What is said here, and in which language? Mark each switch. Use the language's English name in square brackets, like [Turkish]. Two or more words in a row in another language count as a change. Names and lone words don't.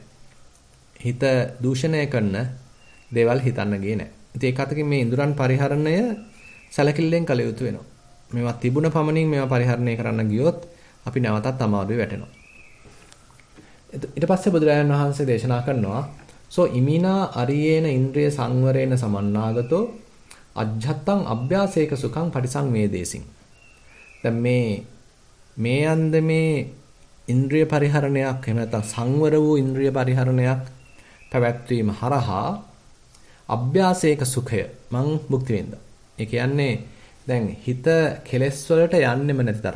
[Sinhala] හිත දූෂණය කරන දේවල් හිතන්න ගියේ නැහැ. ඉතින් ඒක අතකින් මේ ඉඳුරන් පරිහරණය සැලකිල්ලෙන් කළ යුතු වෙනවා. මේවා තිබුණ පමණින් මේවා පරිහරණය කරන්න ගියොත් අපි නැවතත් අමාරුවේ වැටෙනවා. ඊට පස්සේ බුදුරජාණන් වහන්සේ දේශනා කරනවා [Pali] සෝ ඉමිනා අරියේන ඉන්ද්‍රිය සංවරේන සමන්නාගතෝ අජ්ජත්තං අභ්‍යාසේක සුඛං පටිසංවේදේසින්. [Sinhala] දැන් මේ අන්දමේ ඉන්ද්‍රිය පරිහරණයක් එහෙම නැත්නම් සංවර වූ ඉන්ද්‍රිය පරිහරණයක් පැවැත්වීම හරහා අභ්‍යාසේක සුඛය මං භුක්ති විඳා. ඒ කියන්නේ දැන් හිත කෙලෙස් වලට යන්නෙම නැති තරම්.